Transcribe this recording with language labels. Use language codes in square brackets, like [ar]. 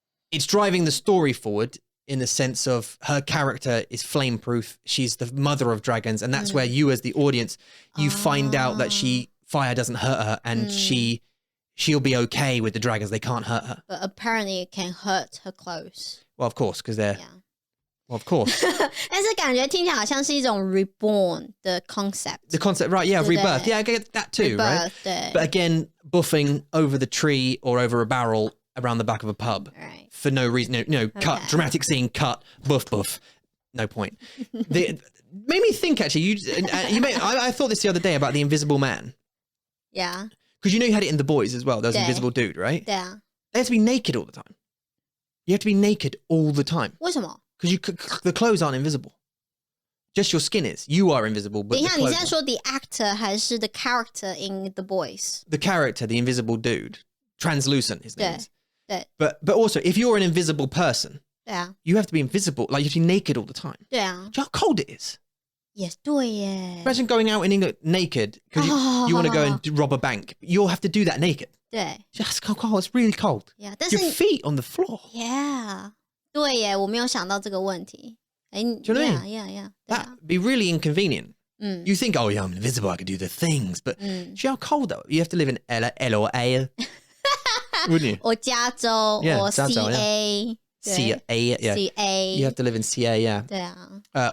[en] It's driving the story forward in the sense of her character is flame proof. She's the mother of dragons, and that's where you, as the audience, you find out that fire doesn't hurt her, and she'll be okay with the dragons. They can't hurt her. But apparently it can hurt her clothes. Well, of course, because they're... Yeah. Well, of course. [zh] 但是感觉听起来好像是一种 reborn 的 concept. [en] The concept, right, yeah, rebirth. Yeah, I get that too, right? [zh] 对 [en] But again, buffing over the tree or over a barrel around the back of a pub. Right. For no reason. No, cut, dramatic scene, cut, buff. No point. Made me think, actually, I thought this the other day about the Invisible Man. Yeah. Because you had it in The Boys as well. There was an invisible dude, right? Yeah. They have to be naked all the time. You have to be naked all the time. [zh] 为什么 [en] Because the clothes aren't invisible. Just your skin is. You are invisible, but [zh] 等一下， [en] the [zh] 你 [en] clothes [zh] 现在说 [en] the actor [zh] 还是 [en] the character in The Boys? the character, the invisible dude, translucent, his name is. [zh] 对 [en] But also, if you're an invisible person, [zh] 对啊 [en] you have to be invisible. Like, you have to be naked all the time. [zh] 对啊 [en] Do you know how cold it is? [zh] 也对耶 [en] Imagine going out in England naked because you want to go and rob a bank. You'll have to do that naked. [zh] 对 [en] It's cold. It's really cold. [zh] Yeah, 但是 [en] Your feet on the floor. Yeah. [zh] 对耶，我没有想到这个问题。哎 [en] Do you know what I mean? Yeah. That'd be really inconvenient. [zh] 嗯 [en] You think, oh, yeah, I'm invisible. I can do the things. But [zh] 嗯， [en] see how cold though? You have to live in L or A, wouldn't you? [zh] 我加州 [en] Yeah, [zh] 我加州 [en] CA CA, yeah. CA You have to live in CA, yeah. [zh] 对啊，